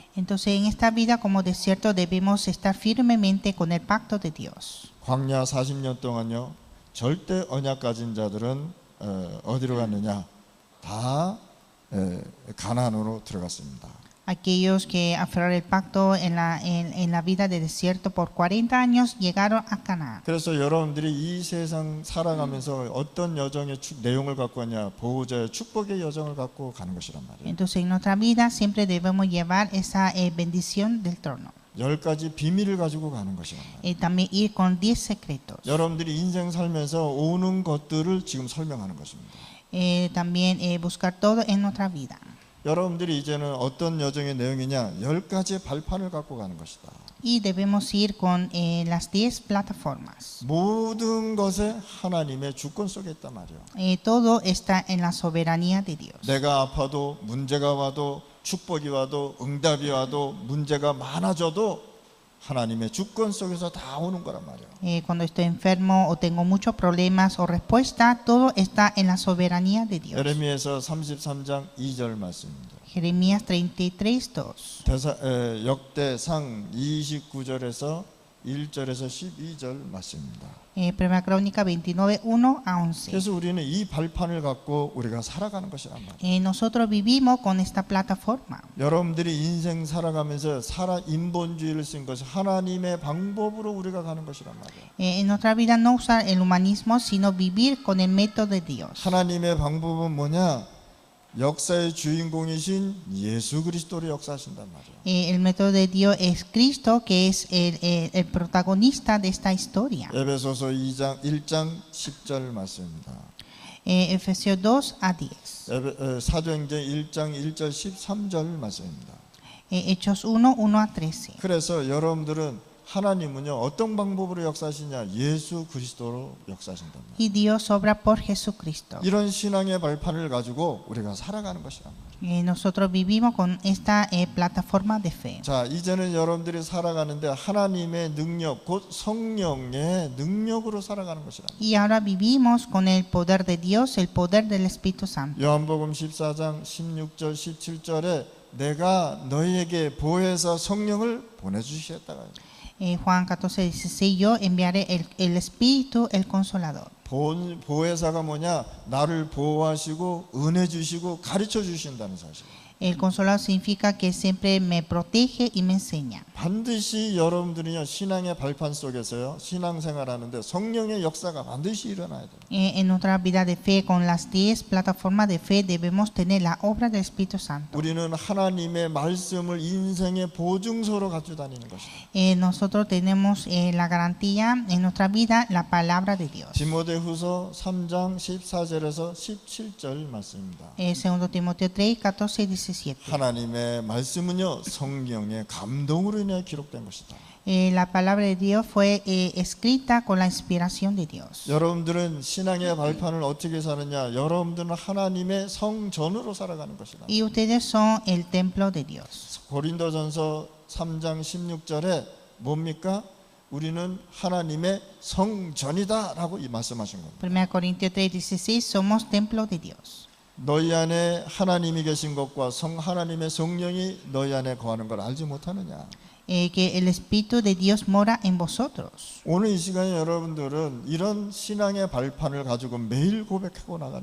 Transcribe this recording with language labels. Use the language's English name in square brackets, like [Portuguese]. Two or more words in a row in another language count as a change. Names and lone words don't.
[Spanish] Entonces en esta vida como desierto debemos estar firmemente con el pacto de Dios. [Korean] 광야 40년 동안요 절대 언약 가진 자들은 어디로 갔느냐? 다 가나안으로 들어갔습니다. [Spanish] Aquellos que aferraron el pacto en la vida de desierto por 40 años llegaron a Canaán. [Korean] 그래서 여러분들이 이 세상 살아가면서 어떤 여정의 내용을 갖고 왔냐? 보호자의 축복의 여정을 갖고 가는 것이란 말이에요. [Spanish] Entonces en nuestra vida siempre debemos llevar esa bendición del trono. [Korean] 10가지 비밀을 가지고 가는 것이란 말이에요. [Spanish] También ir con 10 secretos. [Korean] 여러분들이 인생 살면서 오는 것들을 지금 설명하는 것입니다. [Spanish] También buscar todo en nuestra vida. [Korean] 여러분들이 이제는 어떤 여정의 내용이냐? 10가지의 발판을 갖고 가는 것이다. [Spanish] Y debemos ir con las 10 plataformas. [Korean] 모든 것에 하나님의 주권 속에 있단 말이에요. [Spanish] Todo está en la soberanía de Dios. [Korean] 내가 아파도 문제가 와도 축복이 와도 응답이 와도 문제가 많아져도 하나님의 주권 속에서 다 오는 거란 말이에요. [Spanish] Cuando estoy enfermo o tengo muchos problemas o respuesta, todo está en la soberanía de Dios. [Korean] 예레미야서 33장 2절 말씀입니다. [Spanish] Jeremías 33:2. [Korean] 역대상 29절에서 1절에서 12절 말씀입니다. [Spanish] Primera Crónica 29:1-11. [Korean] 그래서 우리는 이 발판을 갖고 우리가 살아가는 것이란 말이에요. [Spanish] Nosotros vivimos con esta plataforma. [Korean] 여러분들이 인생 살아가면서 인본주의를 쓴 것이 하나님의 방법으로 우리가 가는 것이란 말이에요. [Spanish] En nuestra vida no usar el humanismo, sino vivir con el método de Dios. [Korean] 하나님의 방법은 뭐냐? 역사의 주인공이신 예수 그리스도로 역사하신단 말이에요. [Spanish] El método de Dios es Cristo, que es el protagonista de esta historia. [Korean] 에베소서 1장 10절 말씀입니다. [Spanish] Efesios 2:10. [Korean] 사도행전 1장 1절 13절 말씀입니다. [Spanish] Hechos 1:1-13. [Korean] 그래서 여러분들은 하나님은요 어떤 방법으로 역사하시냐? 예수 그리스도로 역사하신단 말이에요. [Spanish] Y Dios obra por Jesucristo. [Korean] 이런 신앙의 발판을 가지고 우리가 살아가는 것이란 말이에요. [Spanish] Nosotros vivimos con esta plataforma de fe. [Korean] 자, 이제는 여러분들이 살아가는데 하나님의 능력, 곧 성령의 능력으로 살아가는 것이란 말이에요. [Spanish] Y ahora vivimos con el poder de Dios, el poder del Espíritu Santo. [Korean] 요한복음 14장 16절 17절에 내가 너희에게 보혜사 성령을 보내주시겠다가 [Spanish] Juan 14:16, yo enviaré el Espíritu, el Consolador. [Korean] 보혜사가 뭐냐? 나를 보호하시고 은혜 주시고 가르쳐 주신다는 사실. [Spanish] El Consolador significa que siempre me protege y me enseña. [Korean] 반드시 여러분들이요 신앙의 발판 속에서요 신앙생활하는데 성령의 역사가 반드시 일어나야 돼요. [Spanish] En nuestra vida de fe, con las 10 plataformas de fe, debemos tener la obra del Espíritu Santo. [Korean] 우리는 하나님의 말씀을 인생의 보증서로 가지고 다니는 것입니다. [Spanish] Nosotros tenemos la garantía en nuestra vida, la palabra de Dios. [Korean] 디모데후서 3장 14절에서 17절 말씀입니다. [Spanish] Segundo Timoteo 3:14-17. 17. [Korean] 하나님의 말씀은요 성령의 감동으로 인해 기록된 것이다. [Spanish] La palabra de Dios fue escrita con la inspiración de Dios. [Korean] 여러분들은 신앙의 발판을 어떻게 사느냐? 여러분들은 하나님의 성전으로 살아가는 것이다. [Spanish] Y ustedes son el templo de Dios. [Korean] 고린도전서 3장 16절에 뭡니까? 우리는 하나님의 성전이다라고 말씀하신 겁니다. [Spanish] 1 Corintios 3:16 somos templo de Dios. [Korean] 너희 안에 하나님이 계신 것과 하나님의 성령이 너희 안에 거하는 걸 알지 못하느냐? [Spanish] Que el Espíritu de Dios mora en vosotros. [Korean] 오늘 이 시간에 여러분들은 이런 신앙의 발판을 가지고 매일 고백하고 나가는